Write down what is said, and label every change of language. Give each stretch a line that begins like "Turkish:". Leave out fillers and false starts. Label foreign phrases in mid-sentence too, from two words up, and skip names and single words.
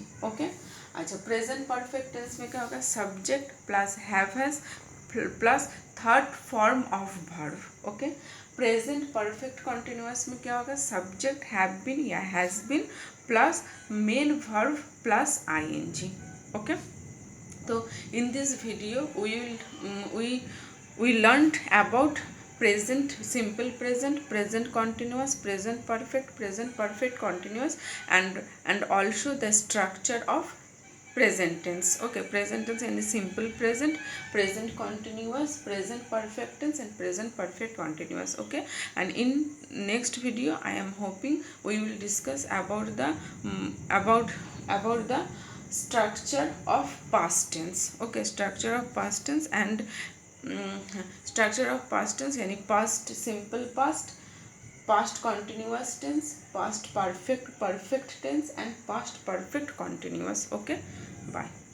English: ओके अच्छा present perfect tense
Hindi: में क्या होगा
English: subject plus has plus third form of verb. okay present perfect continuous
Hindi: में क्या होगा
English: subject have been या has been plus main verb plus i n g. ओके तो in this video we learned about present simple present, present continuous, present perfect continuous and also the structure of present tense. Okay present tense and simple present, present continuous, present perfect tense and present perfect continuous. Okay and in next video I am hoping we will discuss about the about the structure of past tense. Okay structure of past tense and structure of past tense यानी past simple past, past continuous tense, past perfect tense and past perfect continuous. Okay bye.